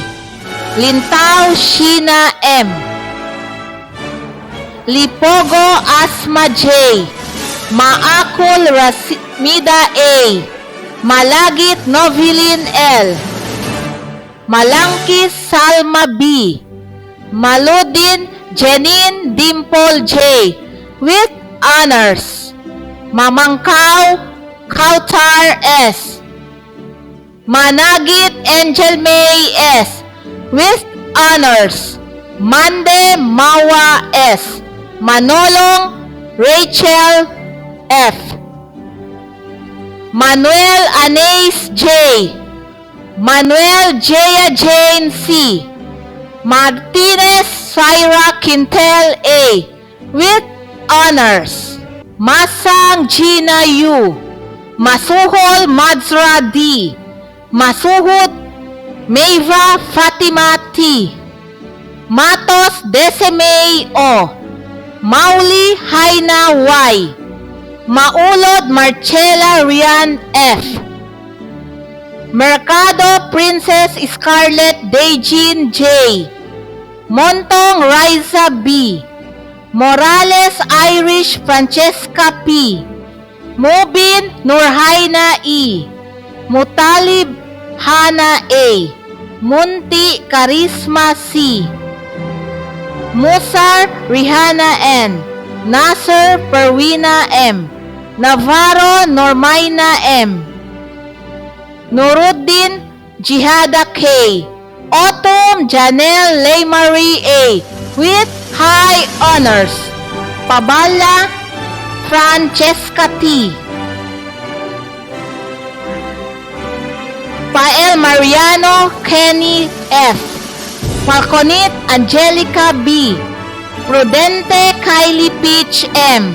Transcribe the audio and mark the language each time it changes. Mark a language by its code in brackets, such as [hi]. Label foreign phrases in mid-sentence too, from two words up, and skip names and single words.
[en] Lintao Shina M. Lipogo Asma J. Maakul Rasmida A. Malagit Novilin L. Malangkis Salma B. Maludin Jenin Dimple J. With honors. Mamangkaw Kautar S. Managit Angel May S. With honors. Mande Mawa S. Manolong Rachel F. Manuel Anais J. Manuel Jaya Jane C. Martinez Syra Quintel A. With honors. Masang Gina U. Masuhol Madzra D. Masuhud Meiva Fatima T. Matos Desemay O. Mauli Haina Y. Maulod Marcela Rian F. Mercado Princess Scarlett Dejin J. Montong Riza B. Morales Irish Francesca P. Mubin Nurhaina E. Mutalib Hana A. Munti Karisma C. Musar Rihanna N. Nasser Perwina M. Navarro Normaina M. Nuruddin Jihada K. Autumn Janelle Leymari A. With high honors. Pabala Francesca T. Pael Mariano Kenny F. Falconit Angelica B. Prudente Kylie Peach M.